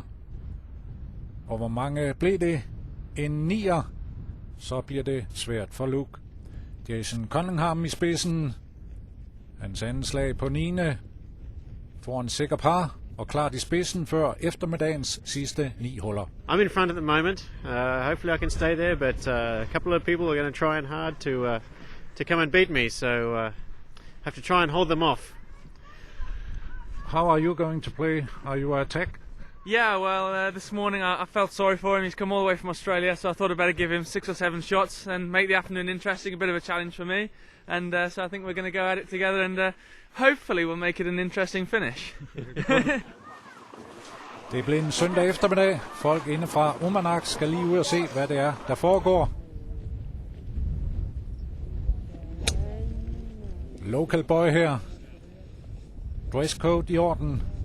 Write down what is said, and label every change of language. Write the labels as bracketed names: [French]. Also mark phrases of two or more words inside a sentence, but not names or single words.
[Danish] Og hvor mange blev det? En 9'er. Så bliver det svært for Luke. Jason Cunningham i spidsen. Hans anden slag på 9. får en sikker par. og klart i spidsen før eftermiddagens sidste 9 huller. [English] I'm in front at the moment. Hopefully I can stay there, but a couple of people are going to try and hard to come and beat me, so have to try and hold them off. How are you going to play? Are you attack? Yeah, well, this morning I felt sorry for him. He's come all the way from Australia, so I thought I'd better give him 6 or 7 shots and make the afternoon interesting, a bit of a challenge for me. And so I think we're going to go at it together, and hopefully we'll make it an interesting finish. [Danish] Det er blevet en søndag eftermiddag. Folk inde fra Uummannaq skal lige ud og se, hvad det er, der foregår. [English] Local boy her. [Danish] Dresscode i orden.